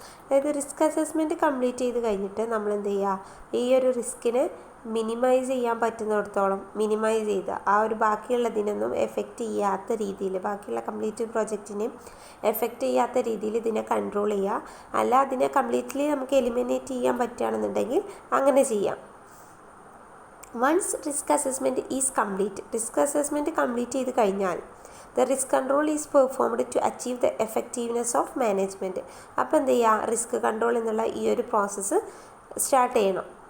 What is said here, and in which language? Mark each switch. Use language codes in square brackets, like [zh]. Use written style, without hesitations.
[ml] അതായത് risk assessment complete ചെയ്ത് കഴിഞ്ഞിട്ട് നമ്മൾ എന്ത് ചെയ്യുക, ഈ ഒരു റിസ്കിനെ മിനിമൈസ് ചെയ്യാൻ പറ്റുന്നിടത്തോളം മിനിമൈസ് ചെയ്ത് ആ ഒരു ബാക്കിയുള്ളതിനൊന്നും എഫക്റ്റ് ചെയ്യാത്ത രീതിയിൽ, ബാക്കിയുള്ള കംപ്ലീറ്റ് പ്രോജക്റ്റിനെയും എഫക്റ്റ് ചെയ്യാത്ത രീതിയിൽ ഇതിനെ കൺട്രോൾ ചെയ്യുക. അല്ല അതിനെ കംപ്ലീറ്റ്ലി നമുക്ക് എലിമിനേറ്റ് ചെയ്യാൻ പറ്റുകയാണെന്നുണ്ടെങ്കിൽ അങ്ങനെ ചെയ്യാം. [en] once risk assessment is complete, [ml] risk assessment complete ചെയ്ത് കഴിഞ്ഞാൽ [en] the risk control is performed to achieve the effectiveness of management. [ml] അപ്പോൾ എന്ത് ചെയ്യുക, റിസ്ക് കൺട്രോൾ എന്നുള്ള ഈ ഒരു പ്രോസസ്സ് സ്റ്റാർട്ട് ചെയ്യണം.